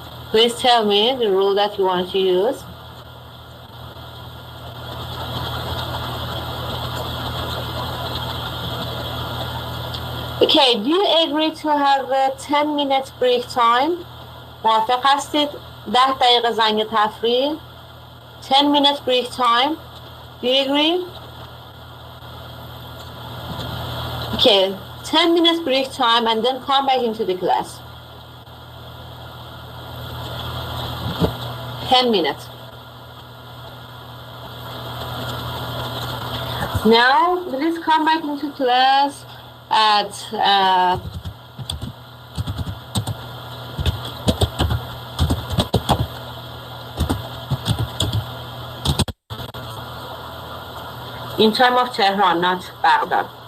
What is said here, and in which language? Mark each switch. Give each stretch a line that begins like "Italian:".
English: Please tell me the rule that you want to use. Okay, do you agree to have a 10-minute break time?
Persian: موافق هستید 10 دقیقه زنگ تفریح؟
English: 10-minute break time. Do you agree? Okay, 10 minutes break time and then come back into the class. 10 minutes. Now, please come back into class at in time of Tehran, not Baghdad.